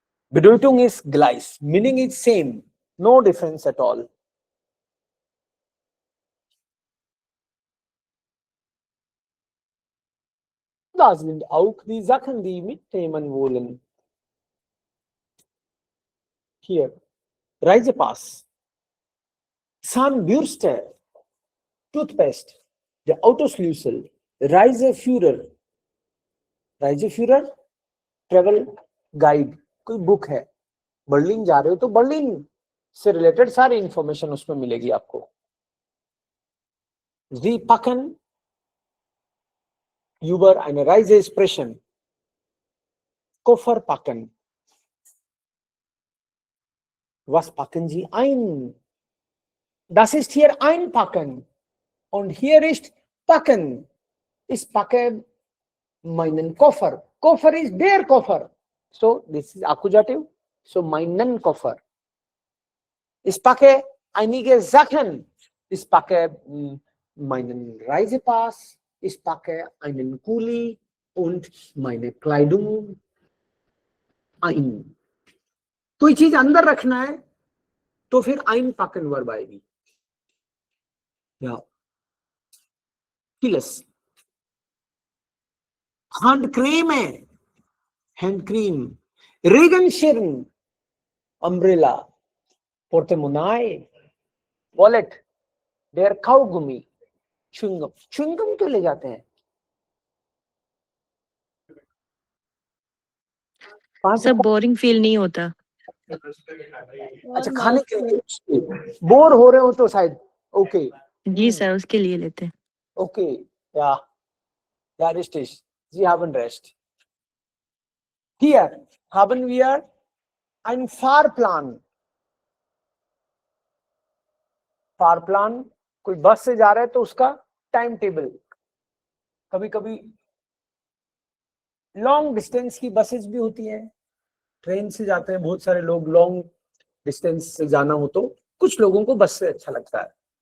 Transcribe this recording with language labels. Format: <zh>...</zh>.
<de>Bedeutung ist gleich,</de> <en>meaning is same, no difference at all.</en> <de>Das sind auch die Sachen, die mitnehmen wollen. Hier, Reisepass, Zahnbürste, Toothpaste, der Autoschlüssel, Reiseführer, Reiseführer,</de> <hi>travel guide, कोई book है, Berlin जा रहे हो तो Berlin से related सारी information उसमें मिलेगी आपको।</hi> <de>Sie packen über eine Reise sprechen. Koffer packen. Was packen Sie ein? Das ist hier einpacken. Und hier ist packen. Ich packe meinen Koffer. Koffer is der Koffer.</de> <en>So this is</en> <de>Akkusativ. So meinen Koffer. Ich packe einige Sachen. Ich packe meinen Reisepass. Ich packe einen Kuli und meine Kleidung ein.</de> <hi>कोई चीज अंदर रखना है तो फिर einpacken verb आएगी।</hi> <de>Ja. Vieles. Handcreme. Handcreme. Regenschirm. Umbrella. Portemonnaie. Wallet. Der Kaugummi. Chewing-gum.</de> <hi>Chewing-gum क्यों ले जाते हैं? सब बोरिंग फील नहीं होता। अच्छा, खाने के लिए बोर हो रहे हो तो शायद ओके जी सर, उसके लिए लेते हैं। ओके या</hi> <de>richtig, Sie haben recht. Hier haben wir einen Fahrplan.</de> <hi>फारप्लान, कोई बस से जा रहा है तो उसका टाइम टेबल। कभी कभी लॉन्ग डिस्टेंस की बसेस भी होती हैं, ट्रेन से जाते हैं बहुत सारे लोग, लॉन्ग डिस्टेंस से जाना हो तो कुछ लोगों को बस से अच्छा लगता है।</hi>